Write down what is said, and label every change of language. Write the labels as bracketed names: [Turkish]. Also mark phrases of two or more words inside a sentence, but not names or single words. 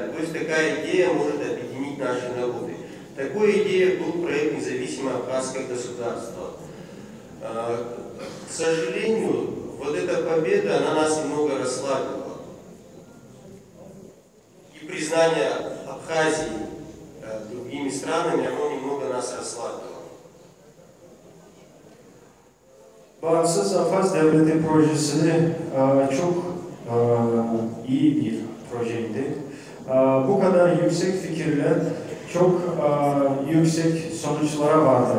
[Russian] То есть такая идея может объединить наши народы. Такой идеей был проект «Независимое абхазское государство». К сожалению, вот эта победа, она нас немного расслабила. И признание Абхазии другими странами, оно немного нас расслабило. [Turkish] Bağımsız Abhaz Devleti projesini çok iyi bir projeydi. Bu kadar yüksek fikirler çok yüksek sonuçlara vardır.